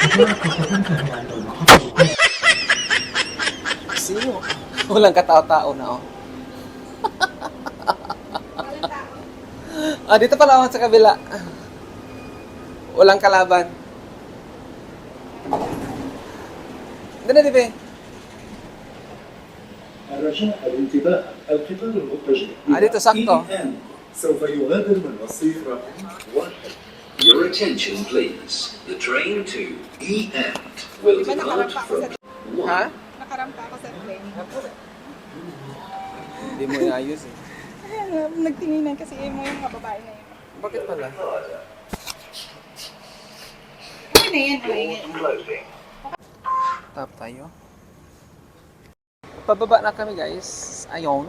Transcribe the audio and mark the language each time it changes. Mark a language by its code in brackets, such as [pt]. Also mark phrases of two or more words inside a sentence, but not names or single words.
[tl] Sino? Walang katao-tao na, dito pala ako sa kabila. Walang kalaban. Dali, Dibe. [ar] الرجاء الانتباه القطار المتجه [tl] dito sakto. [ar] سوف يغادر من رصيف رقم 1. [en] Your attention please. The train to EN will [tl] Di ba [en] depart [tl] nakarampa ako sa [en] from [tl] Ha? nakarampa ako sa plane? Hindi mo inayos eh. Nagtinginan kasi mo yung mga babae na yun. Bakit pala? Ano na yan? closing. Tap tayo. Pababa na kami guys. Ayon.